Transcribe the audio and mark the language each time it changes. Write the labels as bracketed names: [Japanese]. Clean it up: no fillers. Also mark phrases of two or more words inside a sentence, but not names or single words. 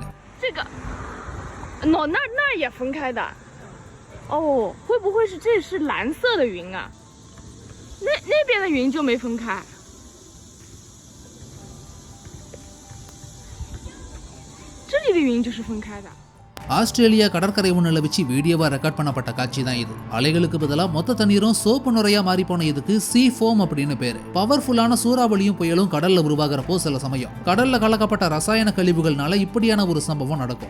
[Chinese] 这个，那也分开的，哦，会不会是这是蓝色的云啊？那边的云就没分开，这里的云就是分开的。 [Tamil] ஆஸ்திரேலியா கடற்கரை ஒன்றில் வச்சு வீடியோவா ரெக்கார்ட் பண்ணப்பட்ட காட்சி தான் இது. அலைகளுக்கு பதிலாக மொத்த தண்ணீரும் சோப்பு நுரையா மாறி போன இதுக்கு [English] sea foam [Tamil] அப்படின்னு பேரு. பவர்ஃபுல்லான சூறாவளியும் புயலும் கடல்ல உருவாகிறப்போ சில சமயம் கடல்ல கலக்கப்பட்ட ரசாயன கழிவுகள்னால இப்படியான ஒரு சம்பவம் நடக்கும்.